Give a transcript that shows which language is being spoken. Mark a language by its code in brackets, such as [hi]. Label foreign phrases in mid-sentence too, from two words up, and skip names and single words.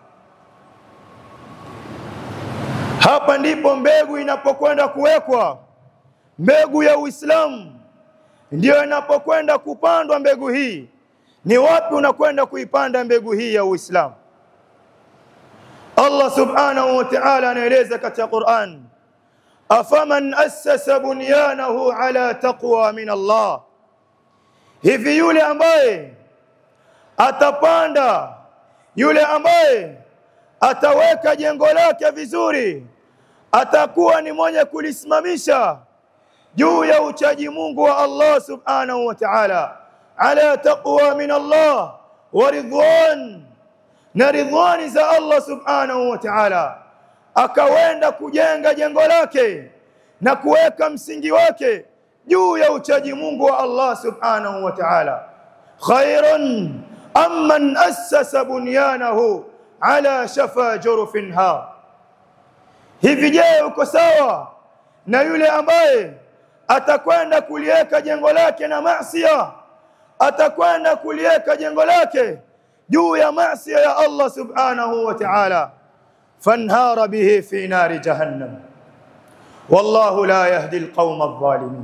[sw] Hapa ndipo mbegu inapokwenda kuwekwa, mbegu ya Uislamu ndio inapokwenda kupandwa. Mbegu hii ni wapi unakwenda kuipanda mbegu hii ya Uislamu? [ar] الله سبحانه وتعالى [sw] anaeleza katika Qur'an, [ar] أفمن أسس بنيانه على تقوى من الله, [sw] hivi yule ambaye atapanda, yule ambaye ataweka jengo lake vizuri, atakuwa ni mwenye kulisimamisha juu ya uchaji Mungu [ar] والله سبحانه وتعالى على تقوى من الله ورضوان, [sw] na ridwani za [ar] الله سبحانه وتعالى, [sw] akawenda kujenga jengo lake na kuweka msingi wake juu ya uchaji Mungu wa [ar] الله سبحانه وتعالى, خير أم من أسس بنيانه على شفا جرف هار. [sw] Hivi je, uko sawa na yule ambaye atakwenda kuliweka jengo lake na maasiya, atakwenda kuliweka jengo lake juu ya maasiya ya [ar] الله سبحانه وتعالى, فانهار به في نار جهنم والله لا يهدي القوم الظالمين?